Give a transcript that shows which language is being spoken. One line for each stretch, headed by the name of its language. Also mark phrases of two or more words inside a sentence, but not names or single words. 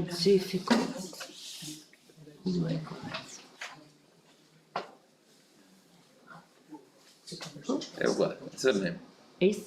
English: Difficult. Oh my God.
Italian: É uguale, è il mesmo.
Portuguese: Isso?